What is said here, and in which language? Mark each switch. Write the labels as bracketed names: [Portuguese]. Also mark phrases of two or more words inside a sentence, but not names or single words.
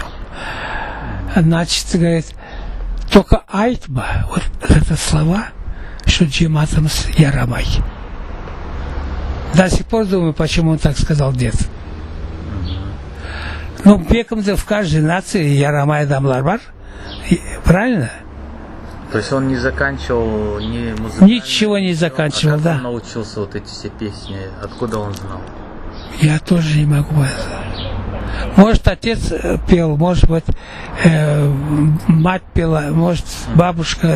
[Russian] Значит, говорит, только айтма, вот это слова, что [Crimean Tatar] джиматам ярамай. [Russian] До сих пор думаю, почему он так сказал дед. Ну, беком-то в каждой нации [Crimean Tatar] ярамай дамлар бар. [Russian] Правильно? То есть он не заканчивал ни музыкальный... Ничего не заканчивал, как да. он научился вот эти все песни? Откуда он знал? Я тоже не могу сказать. Может, отец пел, может быть, мать пела, может, бабушка.